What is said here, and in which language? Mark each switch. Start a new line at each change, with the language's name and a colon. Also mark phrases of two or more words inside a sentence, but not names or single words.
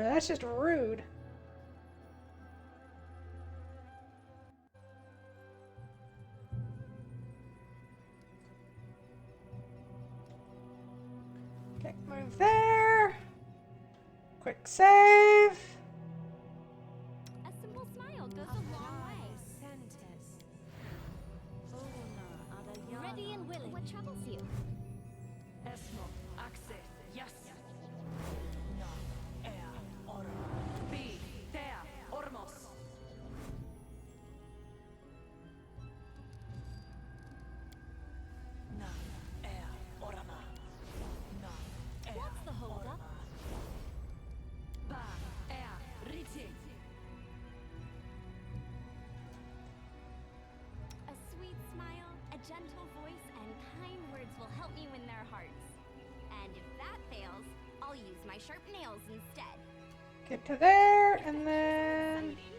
English: That's just rude. Okay, move there. Quick save. A simple smile goes a long way. Ready and willing. What troubles you? Esmo, Axe, yes. Na, Orama. Be there, Ormos. Na, Orama. Na, What's the holdup? Ba, Riti. A sweet smile, a gentle voice, and kind words will help me win their hearts. And if that fails, I'll use my sharp nails instead. Get to there, and then...